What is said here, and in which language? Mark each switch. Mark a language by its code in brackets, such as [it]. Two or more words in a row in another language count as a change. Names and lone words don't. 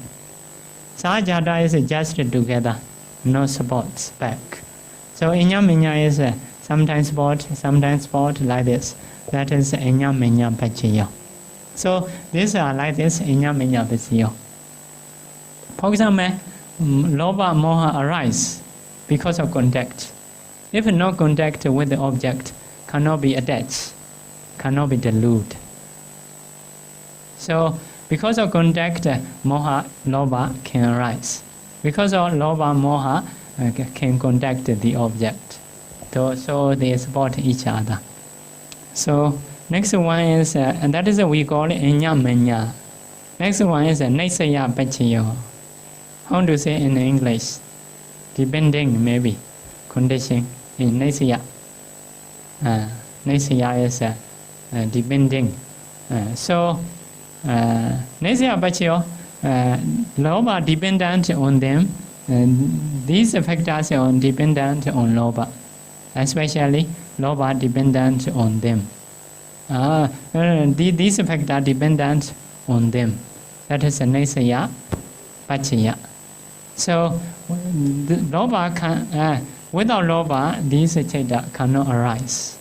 [en] Sahajada is just together. No supports back. So inyaminya is sometimes support like this. That is [pi] inyaminya pachiyo. [en] So these are like this [pi] inyaminya pachiyo. [en] For example, [pi] lobha moha [en] arise because of contact. If no contact with the object, cannot be attached, cannot be dilute. So because of contact, [pi] moha, lobha [en] can arise. Because of lobha, moha can contact the object. So they support each other. So next one is, and that is we call inyamanya. Next one is [pi] naisaya pachiyo. [en] How to say in English? Depending, maybe. Condition in naisaya. Naisaya is depending. [pi] So naisaya pachiyo. [en] Lobha dependent on them. These factors are dependent on lobha, especially lobha dependent on them. These factors are dependent on them. That is a [pi] naisaya pachiya. [en] So lobha can, without lobha, these cheta cannot arise.